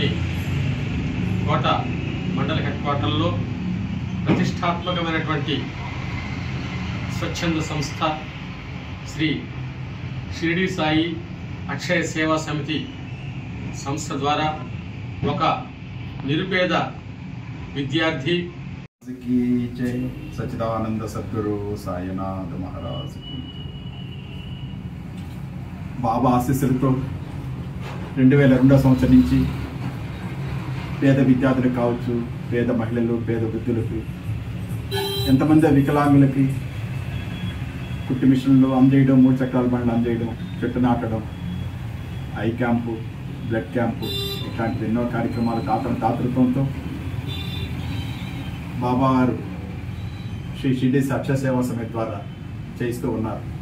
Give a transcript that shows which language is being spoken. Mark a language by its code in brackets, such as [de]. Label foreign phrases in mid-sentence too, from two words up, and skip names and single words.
[te] కోట మండల హెడ్ క్వార్టర్లో ప్రతిష్టాత్మకమైనటువంటి స్వచ్ఛంద సంస్థ శ్రీ షిరిడి సాయి అక్షయ సేవా సమితి సంస్థ ద్వారా ఒక నిరుపేద విద్యార్థి [hi] की जय सच्चिदानंद सद्गुरु साईनाथ महाराज की [te] బాబా ఆశీస్సులతో 2002 సంవత్సరం నుంచి పేద విద్యార్థులకు కావచ్చు, పేద మహిళలు, పేద వృద్ధులకు, ఎంతమంది వికలాంగులకి కుట్టి మిషన్లు అందజేయడం, 3 చక్రాల బండ్లు అందజేయడం, చెట్టు నాటడం, [en] eye camp, blood camp, [te] ఇట్లాంటి ఎన్నో కార్యక్రమాలు దాతృత్వంతో బాబా గారు శ్రీ షిరిడి అక్షయ సేవా సమితి ద్వారా చేయిస్తూ ఉన్నారు.